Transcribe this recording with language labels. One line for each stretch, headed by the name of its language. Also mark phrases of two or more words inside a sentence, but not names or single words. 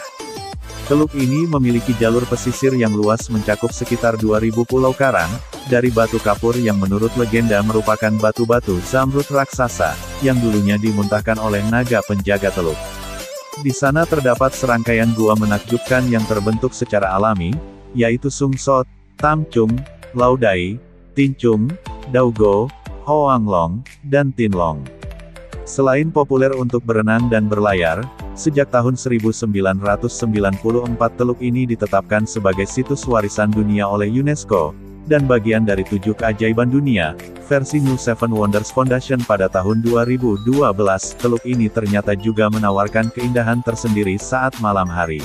Indonesian: Teluk ini memiliki jalur pesisir yang luas mencakup sekitar 2.000 pulau karang, dari batu kapur yang menurut legenda merupakan batu-batu zamrud raksasa, yang dulunya dimuntahkan oleh naga penjaga teluk. Di sana terdapat serangkaian gua menakjubkan yang terbentuk secara alami, yaitu Sung Sot, Tam Chung, Lau Dai, Tin Chung, Dau Go, Hoang Long, dan Tin Long. Selain populer untuk berenang dan berlayar, sejak tahun 1994 teluk ini ditetapkan sebagai situs warisan dunia oleh UNESCO, dan bagian dari 7 keajaiban dunia, versi New Seven Wonders Foundation pada tahun 2012, teluk ini ternyata juga menawarkan keindahan tersendiri saat malam hari.